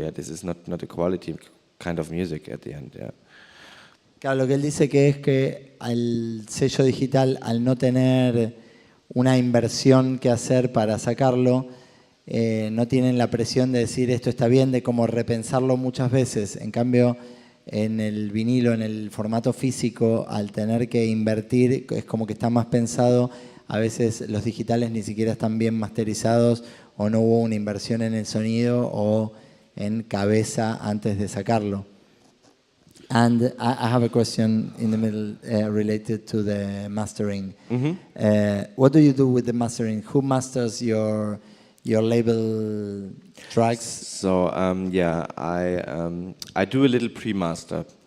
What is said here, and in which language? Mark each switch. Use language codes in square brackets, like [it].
[en] Yeah, this is not a quality kind of music at the end. Yeah. [es] Claro, lo que él dice que es que al sello digital, al no tener una inversión que hacer para sacarlo, no tienen la presión de decir esto está bien, de como repensarlo muchas veces. En cambio, en el vinilo, en el formato físico, al tener que invertir, es como que está más pensado. A veces los digitales ni siquiera están bien masterizados, o no hubo una inversión en el sonido o en cabeza antes de sacarlo. [en] And I have a question in the middle related to the mastering. Mm-hmm. What do you do with the mastering? Who masters your label tracks? So yeah, I do a little pre-master.